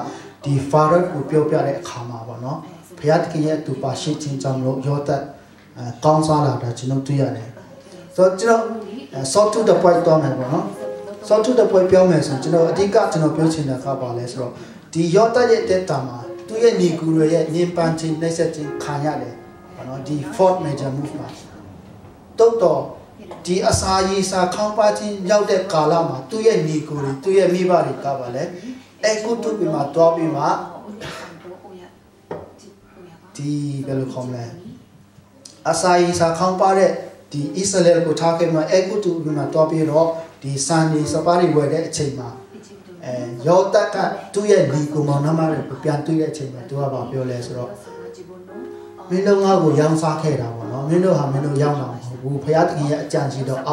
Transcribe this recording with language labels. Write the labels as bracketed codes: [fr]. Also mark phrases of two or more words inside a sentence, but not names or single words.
[my] ဒီဖာရော့ကိုပြောပြတဲ့အခါမှာပေါ့နော်ဘုရားသခင်ရဲ့သူပါရှိခြင်းကြောင့်လို့ယောသကောင်းစားလာတာကျွန်တော်တွေ့ ရတယ်ဆိုတော့ကျွန်တော် [en] short to the point [my] တော့မယ်ပေါ့နော် [en] short to the point [my] ပြောမယ်ဆိုကျွန်တော်အဓိကကျွန်တော်ပြောချင်တာကပါလဲဆိုတော့ဒီယောသရဲ့တက်တာမှာသူရဲ့ညီကူတွေရဲ့ညင်ပန်းခြင်းနှိမ့်ဆက်ခြင်းခံရတယ်ပေါ့နော်ဒီ [en] fourth major movement [my] တော့ဒီအစာရေးစာခေါင်းပါခြင်းရောက်တဲ့ကာလမှာသူ့ရဲ့ညီကိုတွေသူ့ရဲ့မိဘတွေကပါလဲအဲကုတုပြီးမှတွားပြီးမှ ဒီဘယ်လိုခေါ်မလဲအစာရေးစာခေါင်းပါတဲ့ဒီအစ္စရေးကိုထားခဲ့မှအဲကုတုပြီးမှတွားပြီးတော့ဒီစံဒီစပါးတွေဝယ်တဲ့အချိန်မှာယောသကသူ့ရဲ့ညီကိုမောင်နှမတွေကိုပြန်တွေ့တဲ့အချိန်မှာသူကပြောလဲဆိုတော့မင်းတို့ငါ့ကိုရောင်းစားခဲ့တာပေါ့နော်မင်းတို့ဟာမင်းတို့ရောက်လာမှာမဟုတ်ဘူးဘုရားသခင်ရဲ့အကြံစီတော်အော